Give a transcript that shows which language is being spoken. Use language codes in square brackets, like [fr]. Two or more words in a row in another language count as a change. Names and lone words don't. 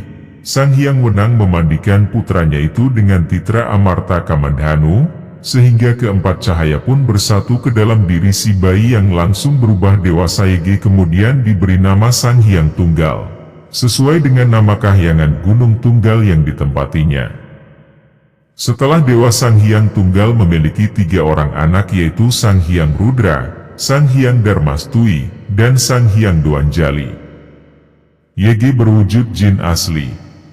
[id] Sang Hyang Wenang memandikan putranya itu dengan titra Amarta Kamandhanu, sehingga keempat cahaya pun bersatu ke dalam diri si bayi yang langsung berubah dewasa. Kemudian diberi nama Sang Hyang Tunggal, sesuai dengan nama kahyangan Gunung Tunggal yang ditempatinya. Setelah Dewa Sang Hyang Tunggal memiliki 3 orang anak yaitu Sang Hyang Rudra, Sang Hyang Darmastui, dan Sang Hyang Dwanjali. Berwujud jin asli.